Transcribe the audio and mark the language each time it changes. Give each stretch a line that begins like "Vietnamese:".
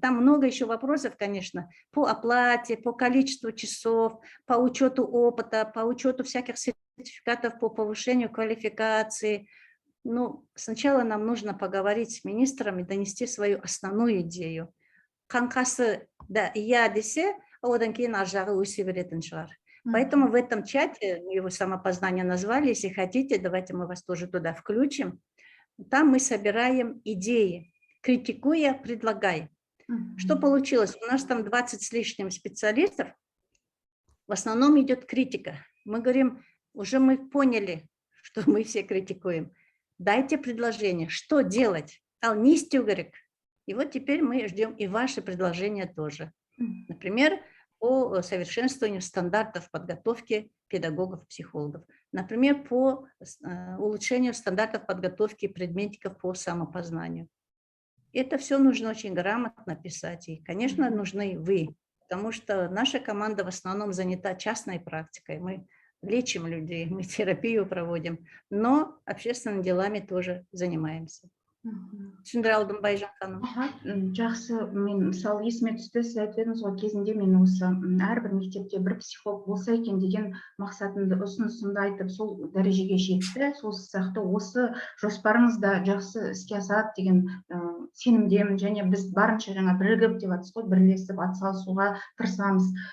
Russian: Там много еще вопросов, конечно, по оплате, по количеству часов, по учету опыта, по учету всяких сертификатов по повышению квалификации. Ну, сначала нам нужно поговорить с министром и донести свою основную идею.
Kazakh: Қаңқасы да я десе, одан кейін ар жағы өсе беретін шығар.
Russian: Поэтому в этом чате, его самопознание назвали, если хотите, давайте мы вас тоже туда включим. Там мы собираем идеи, критикуя, предлагай. Что получилось? У нас там 20 с лишним специалистов, в основном идет критика. Мы говорим, уже мы поняли, что мы все критикуем. Дайте предложение, что делать? И вот теперь мы ждем и ваши предложения тоже. Например, по совершенствованию стандартов подготовки педагогов-психологов. Например, по улучшению стандартов подготовки предметиков по самопознанию. Это все нужно очень грамотно писать. И, конечно, нужны вы, потому что наша команда в основном занята частной практикой. Мы лечим людей, мы терапию проводим, но общественными делами тоже занимаемся.
Kazakh: Түсіндіре алдым, Байжан ханым. Жақсы, мен мысалы есіме түсті, сіз айтып едіңіз ғой, кезінде мен осы әрбір мектепте бір психолог болса екен деген мақсатымды, ұсынысымды айтып, сол дәрежеге жетті. Сол сияқты осы жоспарыңызда жақсы іске асады деген сенімдемін, және біз барынша жаңа бірігіп деп жатсыз ғой, бірлесіп атсалысуға тырысамыз.